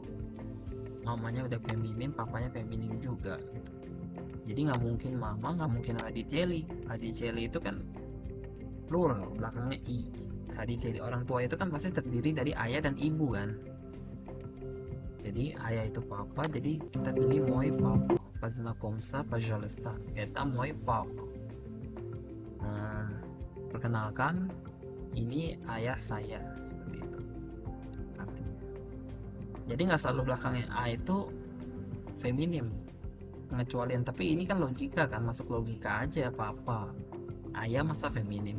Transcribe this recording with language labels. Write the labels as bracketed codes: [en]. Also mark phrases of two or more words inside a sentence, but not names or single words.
[id] Mamanya udah feminim, papanya feminim juga gitu. Jadi nggak mungkin mama, nggak mungkin radiceli itu kan plural, belakangnya i. Tadi jadi orang tua itu kan pasti terdiri dari ayah dan ibu kan. Jadi ayah itu papa, jadi kita pilih [ru] мой папа. Познакомься, пожалуйста. Это мой папа. [id] Perkenalkan, ini ayah saya, seperti itu artinya. Jadi nggak selalu belakangnya a itu feminim, pengecualian. Tapi ini kan logika kan, masuk logika aja. Papa, ayah masa feminim.